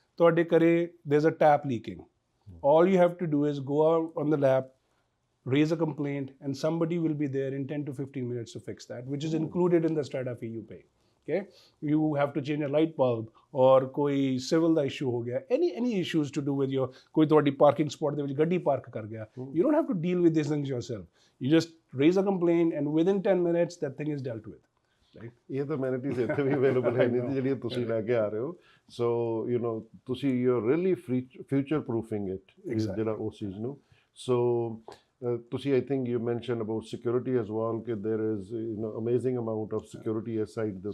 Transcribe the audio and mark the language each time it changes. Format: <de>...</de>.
<pa>Tode kare</pa> <en>there's a tap leaking. All you have to do is go out on the lab, raise a complaint, and somebody will be there in 10 to 15 minutes to fix that, which is included in the strata fee you pay. Okay, you have to change a light bulb, or</en> <pa>koi civil da issue ho gaya,</pa> <en>any issues to do with your</en> <pa>koi todi parking spot de vich gaddi park kar gaya,</pa> <en>you don't have to deal with these things yourself. You just raise a complaint and within 10 minutes that thing is dealt with. Right?</en> <pa>ਇਹ ਤਾਂ amenities ਇੱਥੇ ਵੀ available ਹੈ ਨਹੀਂ ਜਿਹੜੀਆਂ ਤੁਸੀਂ ਲੈ ਕੇ ਆ ਰਹੇ ਹੋ.</pa> <en>So ਤੁਸੀਂ you're really future proofing it,</en> <pa>ਜਿਹੜਾ ਉਸ ਚੀਜ਼ ਨੂੰ.</pa> <en>So I think you mentioned about security as well, that there is amazing amount of security aside the.</en>